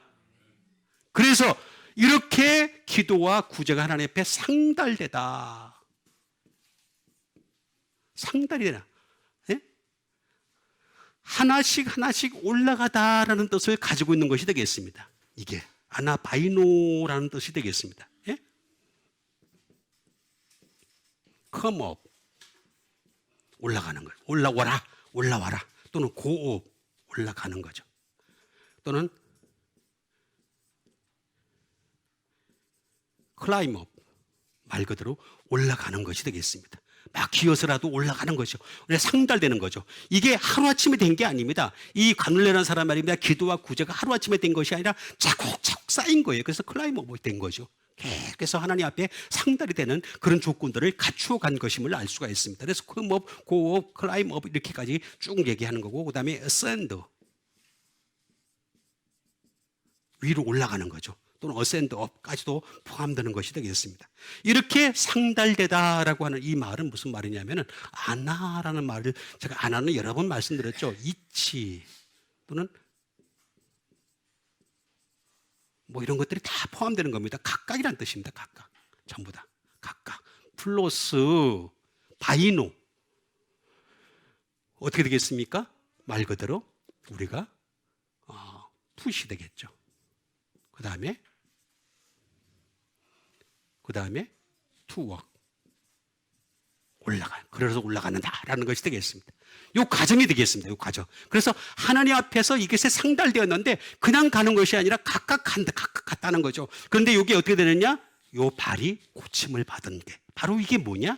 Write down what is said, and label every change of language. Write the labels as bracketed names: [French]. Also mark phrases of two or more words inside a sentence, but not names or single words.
[Korean] 그래서 이렇게 기도와 구제가 하나님 앞에 상달되다. 상달이 되나? 네? 하나씩 올라가다라는 뜻을 가지고 있는 것이 되겠습니다. 이게 아나바이노라는 뜻이 되겠습니다. 예? [English] come up [Korean] 올라가는 거예요. 올라와라 또는 [English] go up [Korean] 올라가는 거죠. 또는 [English] climb up [Korean] 말 그대로 올라가는 것이 되겠습니다. 막 기어서라도 올라가는 거죠. 상달되는 거죠. 이게 하루아침에 된 게 아닙니다. 이 가눌레라는 사람 말입니다. 기도와 구제가 하루아침에 된 것이 아니라 차곡차곡 쌓인 거예요. 그래서 클라이머가 된 거죠. 그래서 하나님 앞에 상달이 되는 그런 조건들을 갖추어 간 것임을 알 수가 있습니다. 그래서 [English] come up, go up, climb up [Korean] 이렇게까지 쭉 얘기하는 거고 그 다음에 ascend 위로 올라가는 거죠. 또는 [English] ascend up [Korean] 까지도 포함되는 것이 되겠습니다. 이렇게 상달되다라고 하는 이 말은 무슨 말이냐면은 아나라는 말을 제가 아나는 여러 번 말씀드렸죠. 이치 또는 뭐 이런 것들이 다 포함되는 겁니다. 각각이란 뜻입니다. 각각 전부 다 각각 플러스 바이노 어떻게 되겠습니까? 말 그대로 우리가 푸시 되겠죠. 그 다음에 [English] to walk [Korean] 그래서 올라가는다라는 것이 되겠습니다. 이 과정이 되겠습니다. 이 과정. 그래서 하나님 앞에서 이것에 상달되었는데 그냥 가는 것이 아니라 각각 갔다는 거죠. 그런데 이게 어떻게 되느냐? 이 발이 고침을 받은 게 바로 이게 뭐냐?